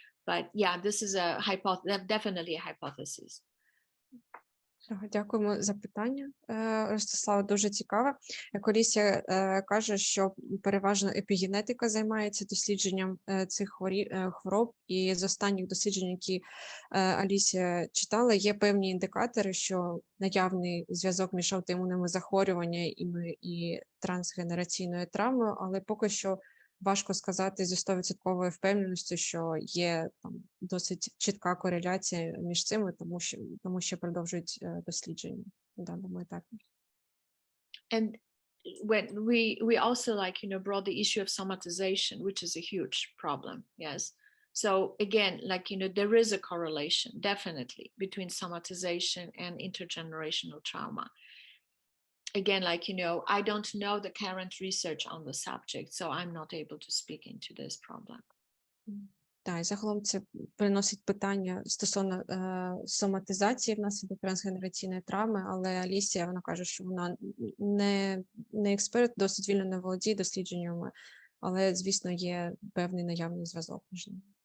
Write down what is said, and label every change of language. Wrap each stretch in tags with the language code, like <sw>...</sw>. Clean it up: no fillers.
<en>But yeah, this is definitely a hypothesis.</en> <uk>Дякуємо за питання, Ростислава, дуже цікаве. Як Алісія каже, що переважно епігенетика займається дослідженням цих хвороб, і з останніх досліджень, які Алісія читала, є певні індикатори, що наявний зв'язок між аутоімунними захворюваннями і трансгенераційною травмою, але поки що важко сказати зі 100% впевненістю, що є там досить чітка кореляція між цими, тому що продовжують дослідження на даному етапі.</uk> <en>And when we also brought the issue of somatization, which is a huge problem. Yes. So again, there is a correlation definitely between somatization and intergenerational trauma. Again, I don't know the current research on the subject, so I'm not able to speak into this problem.</en> <uk>Так, і загалом це приносить питання стосовно соматизації внаслідок трансгенераційної травми, але Алісія, вона каже, що вона не експерт, досить вільно не володіє дослідженнями, але, звісно, є певний наявний зв'язок між ними.</uk>